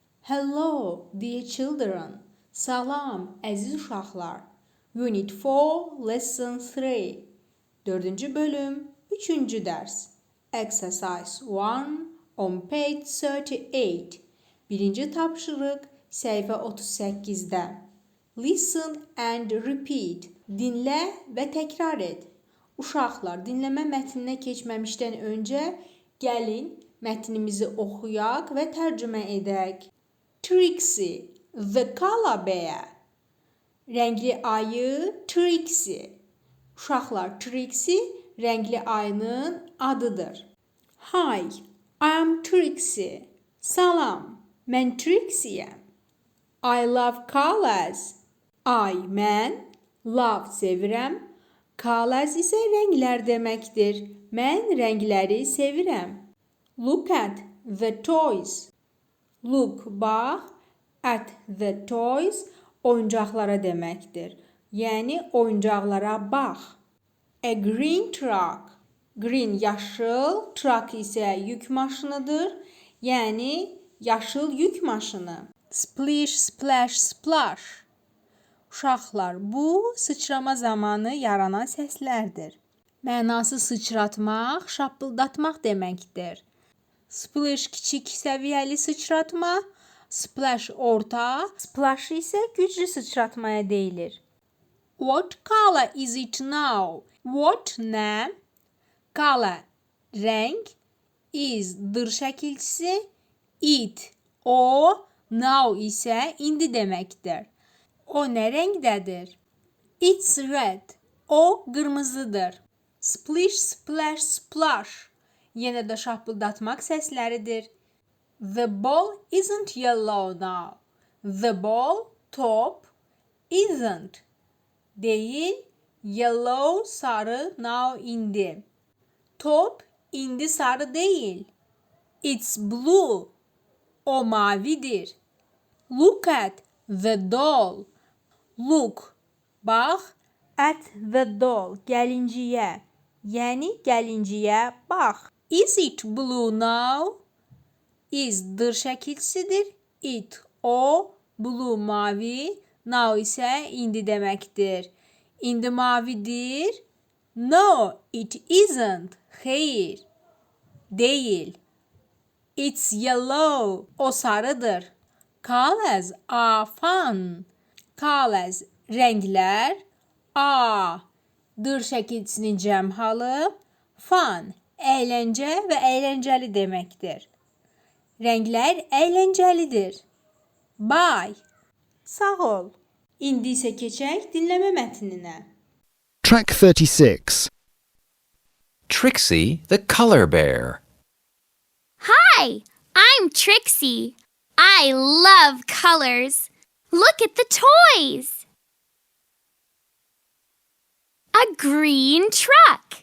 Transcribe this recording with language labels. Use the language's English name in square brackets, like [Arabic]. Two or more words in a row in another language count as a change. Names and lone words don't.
[English] Hello, dear children. [Azerbaijani] Salam, əziz uşaqlar. [English] Unit 4, Lesson 3. [Azerbaijani] 4-cü bölüm, 3-cü dərs. [English] Exercise 1 on page 38. [Azerbaijani] Birinci tapşırıq, səhifə 38-də. [English] Listen and repeat. [Azerbaijani] Dinlə və təkrar et. Uşaqlar, dinləmə mətninə keçməmişdən öncə gəlin mətnimizi oxuyaq və tərcümə edək. [English] Trixie, the color bear. [Azerbaijani] Rəngli ayı Trixie. Uşaqlar, Trixie rəngli ayının adıdır. [English] Hi, I am Trixie. [Azerbaijani] Salam, mən Trixie'yəm. [English] I love colors. [Azerbaijani] Mən love sevirəm. Colors isə rənglər deməkdir. Mən rəngləri sevirəm. [English] Look at the toys. Look, bax, at the toys, [Azerbaijani] oyuncaqlara deməkdir. Yəni, oyuncaqlara bax. [English] A green truck. Green, [Azerbaijani] yaşıl, truck isə yük maşınıdır. Yəni, yaşıl yük maşını. [English] Splish, splash, splash. [Azerbaijani] Uşaqlar, bu sıçrama zamanı yaranan səslərdir. Mənası sıçratmaq, şapıldatmaq deməkdir. Splish kiçik səviyyəli sıçratma, splash orta, splash isə güclü sıçratmaya deyilir. [English] What color is it now? What nə? [Azerbaijani] Color rəng, is-dır şəkilçisi, it o, now isə indi deməkdir. O nə rəngdədir? [English] It's red. [Azerbaijani] O qırmızıdır. [English] Splish, splash, splash. [Azerbaijani] Yenə də şapıldatmaq səsləridir. [English] The ball isn't yellow now. The ball, top, isn't. [Azerbaijani] Deyil, yellow, sarı, now, indi. Top, indi sarı deyil. [English] It's blue. [Azerbaijani] O mavidir. [English] Look at the doll. Look, bax, at the doll, [Azerbaijani] gəlinciyə. Yəni, gəlinciyə bax. [English] Is it blue now? [Azerbaijani] Is-dır şəkilçisidir. It, o, blue, mavi, now isə indi deməkdir. İndi mavidir. [English] No, it isn't. [Azerbaijani] Xeyr, deyil. [English] It's yellow. [Azerbaijani] O sarıdır. [English] Colors are fun. Colors, [Azerbaijani] rənglər. Dır şəkilçisinin cəm halı. Fun, əyləncə və əyləncəli deməkdir. Rənglər əyləncəlidir. Bye. Sağ ol. İndi isə keçək dinləmə mətninə. [English] Track 36. Trixie the color bear. Hi, I'm Trixie. I love colors. Look at the toys. A green truck.